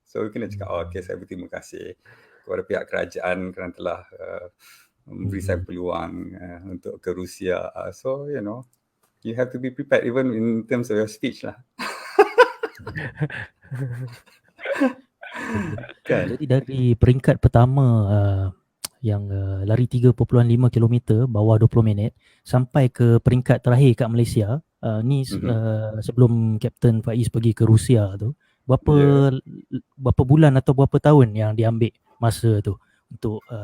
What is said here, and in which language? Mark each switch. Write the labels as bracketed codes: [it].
[en] So you [ms] kena cakap okay, saya berterima kasih kepada pihak kerajaan kerana telah memberi saya peluang untuk ke Rusia. [en] So you have to be prepared even in terms of your speech lah. [ms] Kan? Jadi dari peringkat pertama yang lari 3.5 km bawah 20 minit sampai ke peringkat terakhir kat Malaysia, sebelum Kapten Faiz pergi ke Rusia tu, berapa bulan atau berapa tahun yang diambil masa tu untuk